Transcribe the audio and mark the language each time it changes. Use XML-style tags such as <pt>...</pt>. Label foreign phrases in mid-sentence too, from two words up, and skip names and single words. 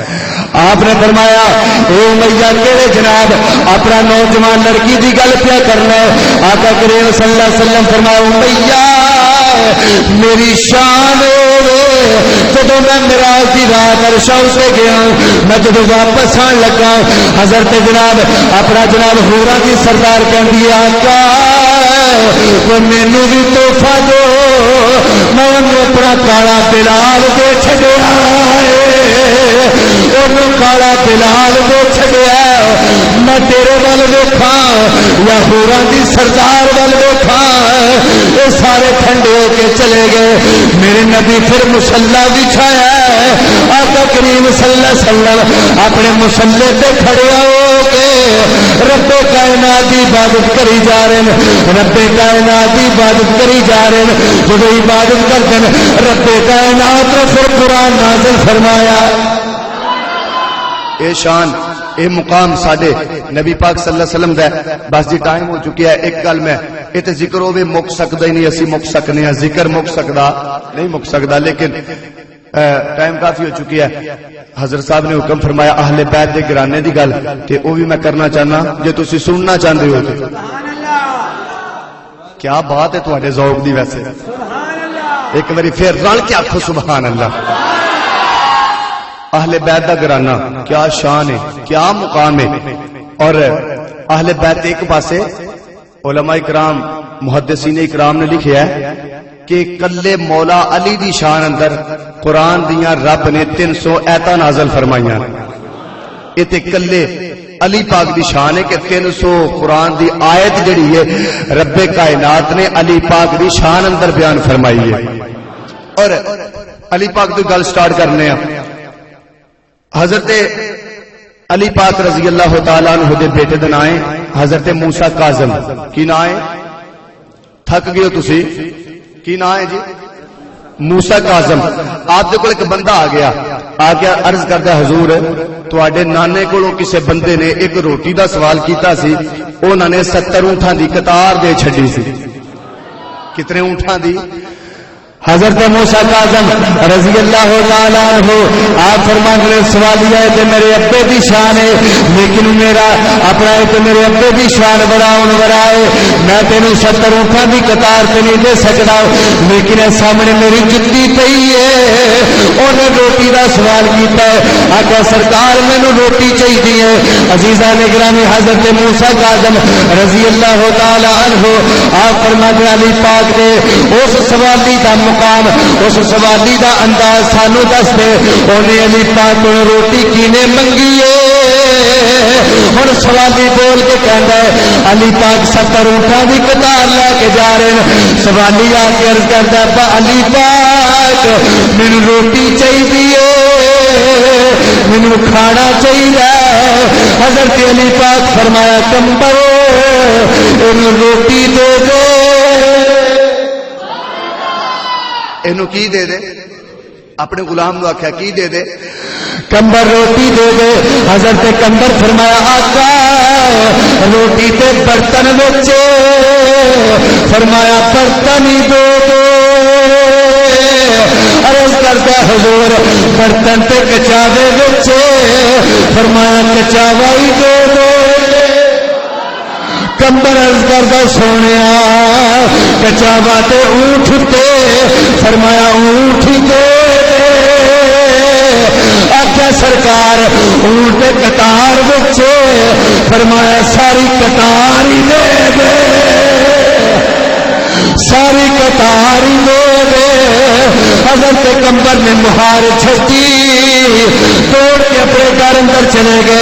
<pa>آپ نے فرمایا اے امیہ کہڑے جناب اپنا نوجوان لڑکی دی گل پیا کرنا ہے؟ آقا کریم</pa> <ar>صلی اللہ علیہ وسلم</ar> <pa>فرمایا امیہ میری شان جب میں معراج دی رات عرش سے گیا، میں جب واپس آن لگا حضرت جناب اپنا جناب حوراں دی سردار کہندی آقا وہ مینوں بھی تحفہ دو، میں اپنا کالا بلال دے چھڈیا، کالا بلال دے چھڈیا، میں تیرے ول ویکھاں یا حوراں دی سردار ول ویکھاں؟</pa> <ur>یہ سارے ٹھنڈے ہو کے چلے گئے۔ میرے نبی پھر مصلی بچھایا ہے، آقا کریم</ur> <ar>صلی اللہ علیہ وسلم</ar> <ur>اپنے مصلی پہ کھڑے ہو کے رب کائنات کی عبادت کری جا رہے ہیں، رب کائنات کی عبادت کری جا رہے ہیں۔ جب عبادت کرتے ہیں رب کائنات نے پھر قرآن نازل فرمایا۔</ur> <pa>اے شان اے مقام ساڈے نبی پاک</pa> <ar>صلی اللہ علیہ وسلم</ar> <pa>دا ہے۔ بس جی ٹائم ہو چکی ہے، ایک گل میں یہ تے ذکر ہوے مک سکدا ہی نہیں، اسی مک سکنے ہیں، ذکر مک سکدا نہیں، مک سکدا،</pa> <ur>لیکن ٹائم کافی ہو چکی ہے۔</ur> <pa>حضرت صاحب نے حکم فرمایا اہل بیت دے گرانے دی گل تے او بھی میں کرنا چاہنا، جے تسی سننا چاہندے ہو تے کیا بات ہے تواڈے ذوق دی، ویسے ایک باری پھر رل کے آکھو</pa> <ar>سبحان اللہ۔</ar> <pa>اہل بیت دا گرانا کیا شان ہے، کیا مقام ہے۔ اور اہل بیت ایک پاسے علماء اکرام محدثین اکرام نے لکھیا ہے کہ کلے مولا علی دی شان اندر قرآن دیاں رب نے 300 ایتاں نازل فرمائیاں، یہ تے کلے علی پاک دی شان ہے کہ 300 قرآن دی آیت جڑی ہے رب کائنات نے علی پاک دی شان اندر بیان فرمائی ہے۔ اور علی پاک دی گل سٹارٹ کرنے ہیں۔ حضرت علی پاک</pa> <ar>رضی اللہ تعالیٰ عنہ</ar> <pa>دے بیٹے دا نام ہے حضرت موسیٰ کاظم۔ کی نام ہے؟ تھک گئے ہو تسی؟ کی نام ہے جی؟ موسیٰ کاظم۔ آپ دے کول ایک بندہ آ گیا عرض کردا حضور تواڈے نانے کولوں کسے بندے نے ایک روٹی دا سوال کیتا سی، انہاں نے 70 اونٹاں دی قطار دے چھڈی سی۔ کتنے اونٹاں دی؟ حضرت موسیٰ کاظم</pa> <ar>رضی اللہ تعالیٰ عنہ</ar> <ur>آپ فرماتے ہیں</ur> <pa>سوالیہ ہے کہ میرے ابے دی شان ہے، لیکن میرا اپنا ہے کہ میرے ابے دی شان بڑا ہے، میں تینوں 70 اونٹاں دی قطار تے نہیں دے سکدا، لیکن سامنے میری جتی پئی ہے۔ انہیں روٹی دا سوال کیتا ہے، آقا سرکار مینوں روٹی چاہیے۔ عزیزان گرامی حضرت موسیٰ کاظم</pa> <ar>رضی اللہ تعالیٰ عنہ</ar> <ur>آپ فرماتے ہیں</ur> <pa>علی پاک دے اس سوالی دا مقام اس سوالی دا انداز سانو دس دے انہیں علی پاک کو روٹی کینے منگی ہے ہن سوالی بول کے کہندا ہے علی پاک 70 اونٹاں دی قطار لے کے جا رہے ہیں سوالی آ کے عرض کردا ہے علی پاک مینوں روٹی چاہیے مینوں کھانا چاہیے حضرت علی پاک فرمایا کمبر اینوں روٹی دے دے اینوں کی دے دے اپنے غلام نو آکھیا کی دے دے کمبر روٹی دے دے حضرت کمبر فرمایا آقا روٹی تے برتن وچ فرمایا برتن ہی دے دے عرض کرتا حضور برتن تے کچاوے وچ فرمایا کچاوا ہی دے دے کمبر عرض کرتا سونیا کچاوا تے اونٹ تے فرمایا اونٹ ہی دے آخیا سرکار اونٹ قطار وچ فرمایا ساری قطار ہی دے دے ساری قطار ہی دے دے حضرت کمبر نے مہار چھٹی توڑ کے اپنے گھر اندر چلے گئے</pa>